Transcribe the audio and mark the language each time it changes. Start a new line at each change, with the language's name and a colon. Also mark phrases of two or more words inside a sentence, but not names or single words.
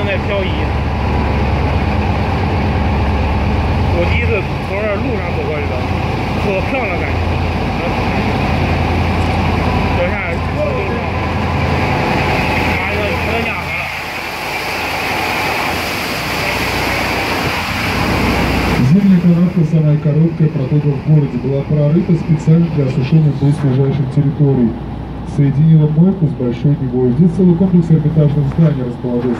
Chinese: 交椅。我第一次从这路上走过去的，可漂亮感觉。等一下，可雅了。
Russian: Зимняя канавка, самая короткая, протокол в городе, была прорыта специально для осушения близлежащих территорий. Соединила мойку с большой Невой. Здесь целый комплекс эрмитажных зданий расположился.